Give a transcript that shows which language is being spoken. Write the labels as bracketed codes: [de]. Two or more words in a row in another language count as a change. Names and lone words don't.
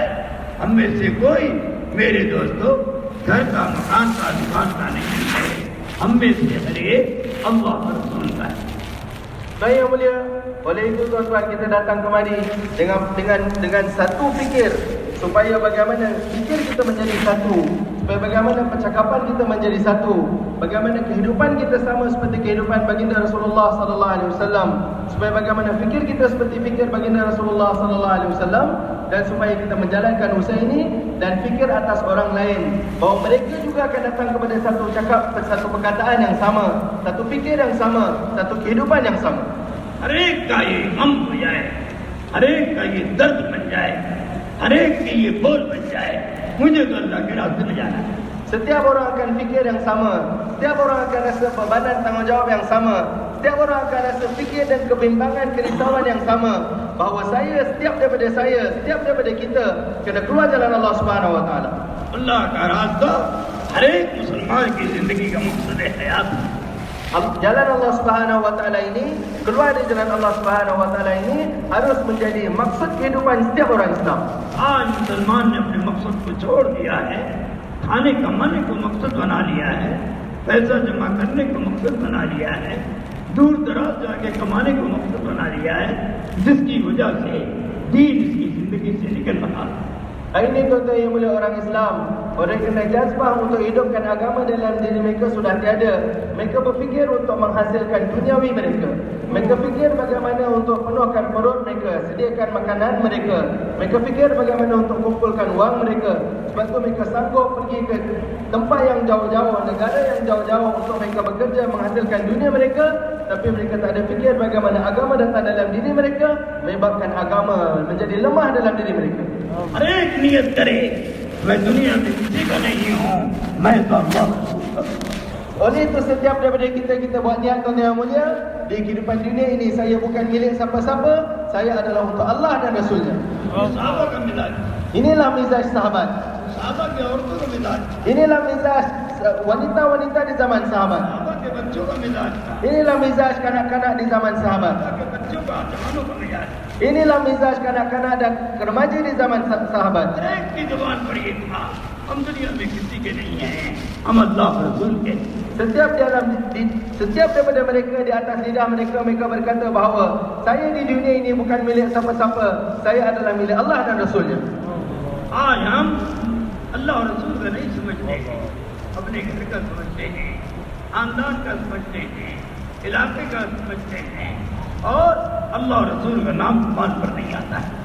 [hi] हम में से कोई, मेरे दोस्तों, घर का, मकान का, दुकान का नहीं है. हम में से हर एक अल्लाह और रसूल का है. [ms] Tuan yang mulia, oleh itu tuan-tuan, kita datang kemari dengan satu fikir, supaya bagaimana fikir kita menjadi satu, supaya bagaimana percakapan kita menjadi satu, bagaimana kehidupan kita sama seperti kehidupan baginda Rasulullah [ar] صلى الله عليه وسلم, [ms] supaya bagaimana fikir kita seperti fikir baginda Rasulullah [ar] صلى الله عليه وسلم, [ms] dan supaya kita menjalankan usaha ini dan fikir atas orang lain, bahawa mereka juga akan datang kepada satu perkataan yang sama, satu fikir yang sama, satu kehidupan yang sama. [hi] हर एक का ये गम हो जाए, हर एक का ये दर्द बन जाए, हर एक के ये बोल बन जाए. मुझे तो अल्लाह के रास्ते में जाना है. [ms] Setiap orang akan fikir yang sama, setiap orang akan rasa bebanan tanggungjawab yang sama, setiap orang akan rasa fikir dan kebimbangan, kerisauan yang sama, bahawa setiap daripada kita kena keluar jalan Allah [ar] سبحانه وتعالى. [hi] अल्लाह का रास्ता हर एक मुसलमान की जिंदगी का मकसद हयात. [ms] Jalan Allah [ar] سبحانه وتعالى [ms] ini, keluar dari jalan Allah [ar] سبحانه وتعالى [ms] ini harus menjadi maksud kehidupan setiap orang Islam. [hi] आज मुसलमान ने अपने मकसद को छोड़ दिया है, खाने कमाने को मकसद बना लिया है, पैसा जमा करने को मकसद बना लिया है, दूर दराज जाके कमाने को मकसद बना लिया है, जिसकी वजह से दीन इसकी जिंदगी से निकल रहा है. [ms] Hari ini tuan-tuan yang mulia, orang Islam, orang kena jazbah untuk hidupkan agama dalam diri mereka sudah tiada. Mereka berfikir untuk menghasilkan duniawi mereka. Mereka fikir bagaimana untuk penuhkan perut mereka, sediakan makanan mereka. Mereka fikir bagaimana untuk kumpulkan wang mereka. Sebab tu mereka sanggup pergi ke tempat yang jauh-jauh, negara yang jauh-jauh untuk mereka bekerja menghasilkan dunia mereka. Tapi mereka tak ada fikir bagaimana agama datang dalam diri mereka, menyebabkan agama menjadi lemah dalam diri mereka. [hi] हर एक नियत करे मैं दुनिया में किसी का नहीं हूँ, मैं तो अल्लाह रसूल का हूँ। [ms] Oleh itu setiap daripada kita buat niat tuan yang mulia, di kehidupan dunia ini saya bukan milik siapa-siapa, saya adalah untuk Allah dan Rasulnya. [hi] साहबा का मिजाज, [ms] Inilah mizaj sahabat. [hi] साहबा के औरतों का मिजाज, [ms] Inilah mizaj wanita-wanita di zaman sahabat. [hi] साहबा के बच्चों का मिजाज, [ms] Inilah mizaj kanak-kanak di zaman sahabat. [hi] साहबा के बच्चों का जवानों का मिजाज। [ms] Inilah mizaj kanak-kanak dan remaja di zaman sahabat. [hi] हर एक की जुबान पर ये था, हम दुनिया में किसी के नहीं हैं, हम अल्लाह रसूल के। [ms] Setiap daripada mereka di atas lidah mereka berkata bahawa saya di dunia ini bukan milik siapa-siapa, saya adalah milik Allah dan Rasulnya. [hi] आज हम अल्लाह और रसूल का नहीं समझते हैं, अपने घर का समझते हैं, खानदान का समझते हैं, इलाके का समझते हैं, और अल्लाह और रसूल का नाम जुबान पर नहीं आता है।